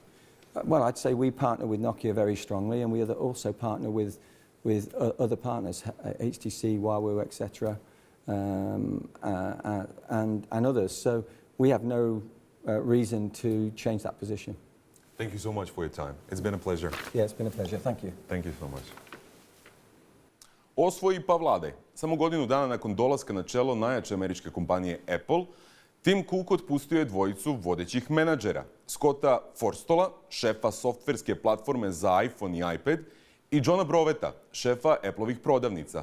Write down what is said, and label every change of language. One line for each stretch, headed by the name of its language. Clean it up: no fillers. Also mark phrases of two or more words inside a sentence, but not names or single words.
English: Well, I'd say we partner with Nokia very strongly, and we also partner with other partners, HTC, Huawei, etc., and others. So we have no reason to change that position. Thank you so much for your time. It's been a pleasure. Yeah, it's been a pleasure. Thank you. Thank you so much.
Serbian: Osvoji pa vladaj. Samo godinu dana nakon dolaska na čelo najjače američke kompanije Apple, Tim Cook otpustio je dvojicu vodećih menadžera. Scotta Forstola, šefa softverske platforme za iPhone i iPad, i Johna Broveta, šefa Appleovih prodavnica.